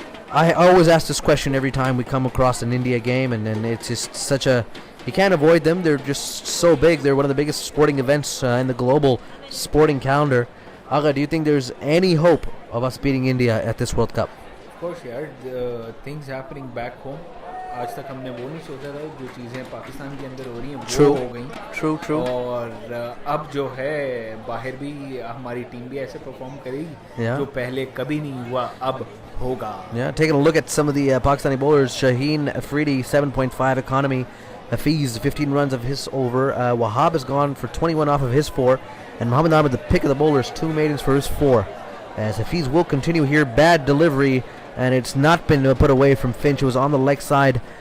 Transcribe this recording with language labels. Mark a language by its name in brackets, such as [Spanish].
[English] I always ask this question every time we come across an India game, and it's just such a... You can't avoid them. They're just so big. They're one of the biggest sporting events in the global sporting calendar. Agha, do you think there's any hope of us beating India at this World Cup? Of course, [Hindi] यार, [English] the things happening back home. [Hindi] आज तक हमने वो नहीं सोचा था जो चीज़ें पाकिस्तान के अंदर हो रही हैं वो हो गई. [English] True. [Hindi] और अब जो है बाहर भी हमारी टीम भी ऐसे परफॉर्म करेगी जो पहले कभी नहीं हुआ अब होगा. [English] Yeah, taking a look at some of the Pakistani bowlers. Shaheen Afridi, 7.5 economy. Hafiz, 15 runs of his over. Wahab has gone for 21 off of his 4. And Mohammad Ahmed, the pick of the bowlers, 2 maidens for his 4. As Hafiz will continue here. Bad delivery, and it's not been put away from Finch. It was on the leg side.